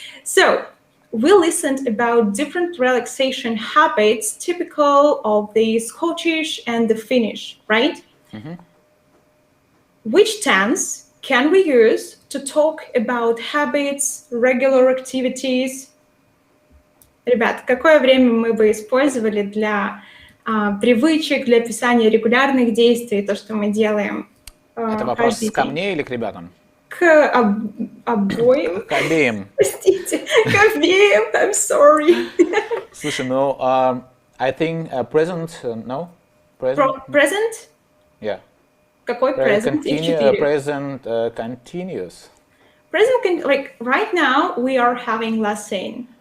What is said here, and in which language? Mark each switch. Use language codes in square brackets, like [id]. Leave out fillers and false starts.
[en] So we listened about different relaxation habits typical of the Scottish and the Finnish, right? Which tense can we use to talk about habits, regular activities? [ru] Ребят, какое время мы бы использовали для привычек, для описания регулярных действий, то, что мы делаем Это вопрос каждый ко день? мне или к ребятам? К обоим. К обеим. Простите, к обеим, [en] I'm sorry. [ru] Слушай, ну, [en] I think present, no? Present? Yeah. [ru] Какой present? Их четыре. [en] Present continuous. Present, like right now, we are having lesson.